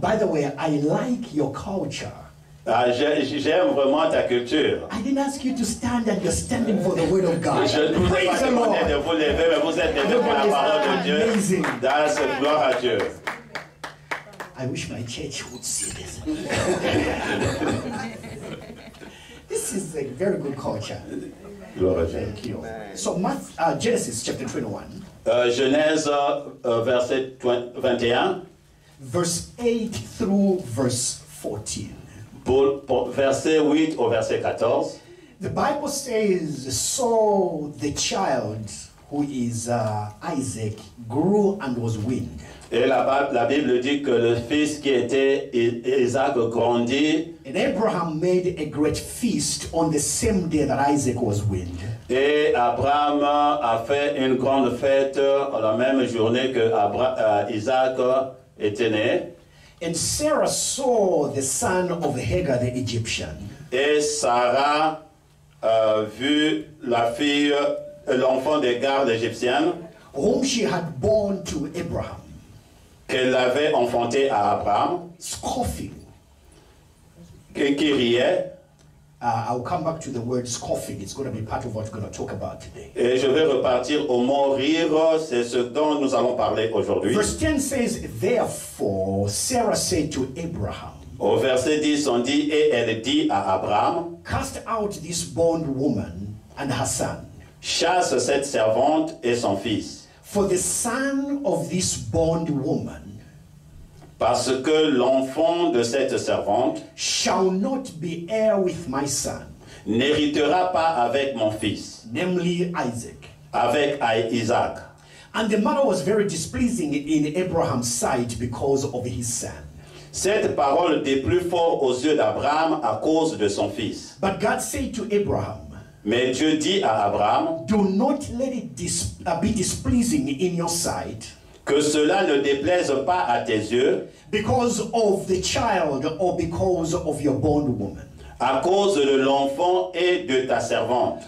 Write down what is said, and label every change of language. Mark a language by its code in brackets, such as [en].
[en] By the way, I like your culture. [fr] J'aime vraiment ta culture. [en] I didn't ask you to stand and you're standing for the word of God. [fr] Je ne vous ai pas demandé de vous lever, mais vous êtes levé pour la parole de Dieu. [en] That's [fr] gloire à Dieu. [en] I wish my church would see this. This is a very good culture. [fr] Gloire à Dieu. [en] Thank you. So Genesis chapter 21. [fr] Genèse verset 21. [en] Verse 8 through verse 14. [fr] Pour verset 8 au verset 14. [en] The Bible says, so the child who is Isaac grew and was weaned. [fr] Et la Bible dit que le fils qui était Isaac grandit. [en] And Abraham made a great feast on the same day that Isaac was weaned. [fr] Et Abraham a fait une grande fête la même journée que Isaac était né. [en] And Sarah saw the son of Hagar the Egyptian. [fr] Et Sarah vu la fille, l'enfant d'Agar l'Égyptienne, [en] whom she had born to Abraham. [fr] Qu'elle avait enfanté à Abraham. [en] Scoffing. [fr] Qui riait. [en] I'll come back to the word scoffing. It's going to be part of what we're going to talk about today. [fr] Et je vais repartir au mot rire, c'est ce dont nous allons parler aujourd'hui. [en] Verse 10 says, therefore Sarah said to Abraham. [fr] Au verset 10, on dit, et elle dit à Abraham, [en] cast out this bondwoman and her son. [fr] Chasse cette servante et son fils. [en] For the son of this bondwoman, [fr] parce que l'enfant de cette servante [en] shall not be heir with my son, [fr] n'héritera pas avec mon fils, [en] namely Isaac. [fr] Avec Isaac. [en] And the matter was very displeasing in Abraham's sight because of his son. [fr] Cette parole déplut fort aux yeux d'Abraham à cause de son fils. [en] But God said to Abraham, [fr] mais Dieu dit à Abraham, [en] do not let it be displeasing in your sight, [fr] que cela ne déplaise pas à tes yeux, [en] because of the child or because of your bondwoman. [fr] À cause de l'enfant et de ta servante.